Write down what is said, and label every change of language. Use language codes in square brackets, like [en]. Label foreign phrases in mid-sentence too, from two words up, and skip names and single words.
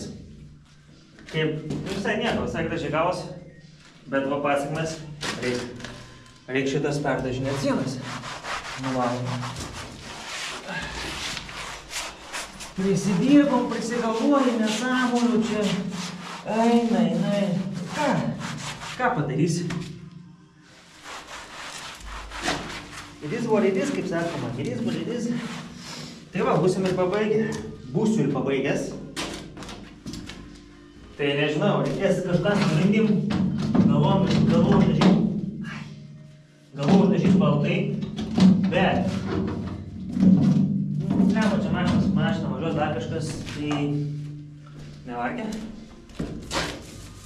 [lt] Kaip visai nieko, visai gražiai gavosi, bet va pasiekmes reik šitas perdažinėti sienas. Nu va. Prisidirbom, prisigalvojom, nesąmonių čia. Eina. Ką padarysi? [en] It is what it is, [lt] kaip sakoma. [en] It is what it is. [lt] Tai va, būsiu ir pabaigęs. Tai nežinau, reikės kažką surinkim, galvom uždažyti baltai, bet nemo čia mašina važiuos dar kažkas, tai nevargia.